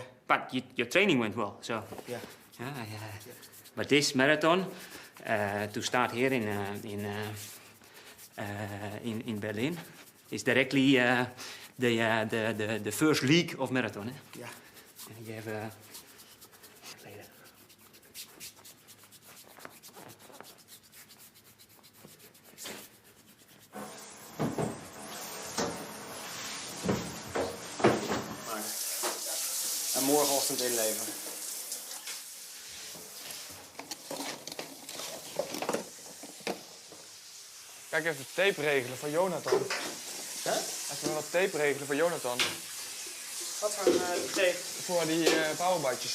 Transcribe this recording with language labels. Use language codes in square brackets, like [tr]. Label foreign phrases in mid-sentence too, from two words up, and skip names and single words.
[en] But your training went well, so. Yeah. But this marathon, to start here in Berlin, is directly the first league of marathon. Eh? Yeah. And you have [nl] En morgenochtend inleveren. Kijk even de tape regelen voor Jonathan. Huh? Even wat tape regelen voor Jonathan. Wat voor tape? Voor die powerbadjes.